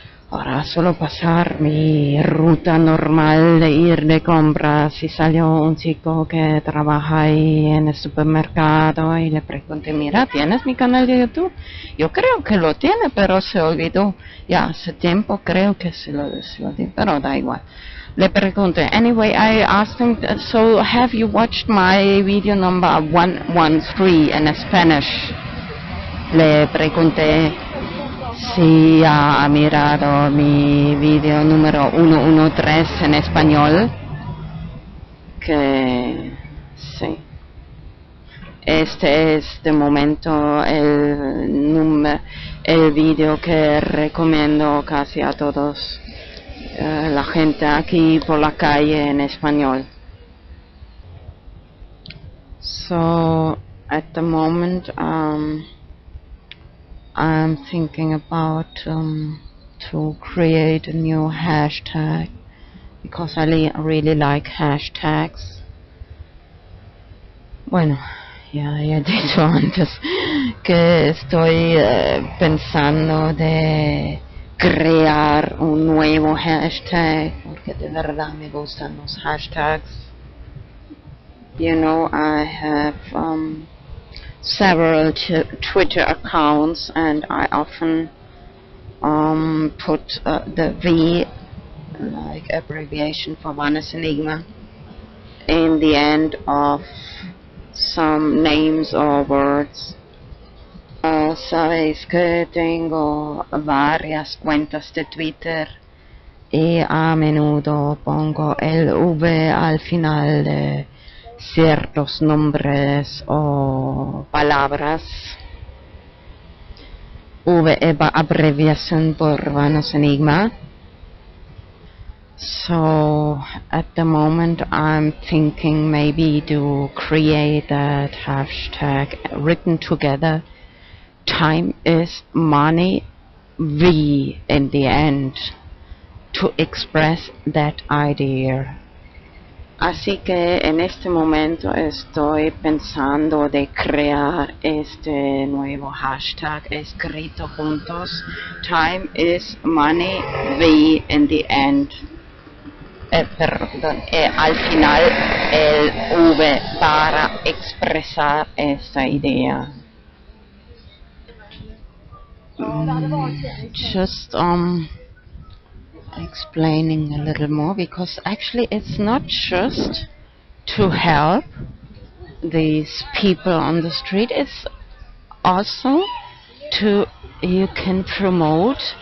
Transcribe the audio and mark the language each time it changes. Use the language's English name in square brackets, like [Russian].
[Spanish] Ahora solo pasar mi ruta normal de ir de compras y salió un chico que trabaja ahí en el supermercado y le pregunté, mira, ¿tienes mi canal de YouTube? Yo creo que lo tiene, pero se olvidó. Ya hace tiempo creo que se lo dio, pero da igual. Le pregunté, [English] anyway, I asked him, so have you watched my video number 113 in Spanish? [Spanish] Le pregunté si ha mirado mi video número 113 en español, que sí. Este es de momento el video que recomiendo casi a todos, la gente aquí por la calle en español. [English] So at the moment I'm thinking about to create a new hashtag because I really like hashtags. [Spanish] Bueno, ya he dicho antes que estoy pensando de crear un nuevo hashtag porque de verdad me gustan los hashtags. [English] You know, I have several Twitter accounts and I often put the V, like abbreviation for VanosEnigmA, in the end of some names or words. [Spanish] Sabéis que tengo varias cuentas de Twitter y a menudo pongo el V al final de ciertos nombres o palabras. V es abreviación por VanosEnigmA. [English] So at the moment I'm thinking maybe to create that hashtag written together. Time is money, V in the end, to express that idea. [Spanish] Así que en este momento estoy pensando de crear este nuevo hashtag escrito juntos. [English] Time is money, V in the end. [Spanish] Perdón, al final el V para expresar esta idea. [English] Just explaining a little more, because actually it's not just to help these people on the street, it's also you can promote.